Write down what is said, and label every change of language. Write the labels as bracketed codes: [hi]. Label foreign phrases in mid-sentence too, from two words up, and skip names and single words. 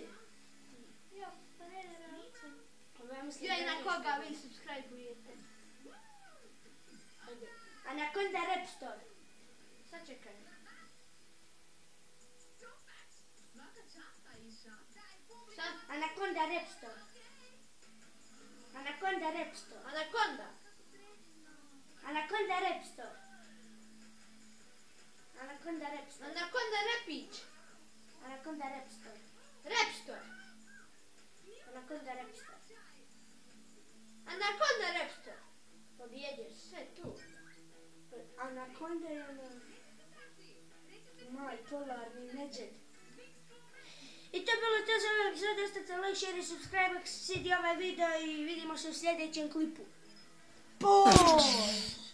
[hr] Ja, Frere. Ja Ja i na koga vi subscribe-ujete. Anaconda Raptor. Sad čekaj. Šta? Anaconda Raptor. Anaconda Raptor. Anaconda. Anaconda Raptor. Anaconda Raptor. Anaconda Rapić. Anaconda Raptor. Rapstor. Anaconda Raptor. Anaconda Rapstor. Pobjedio si. Sve tu. Anaconda je ono... Moj polarni medvjed. I to je bilo to za ovaj epizod. Ostavite [en] like, share [hr] i subscribe ako se svidi ovaj video i vidimo se u sljedećem klipu. Boj!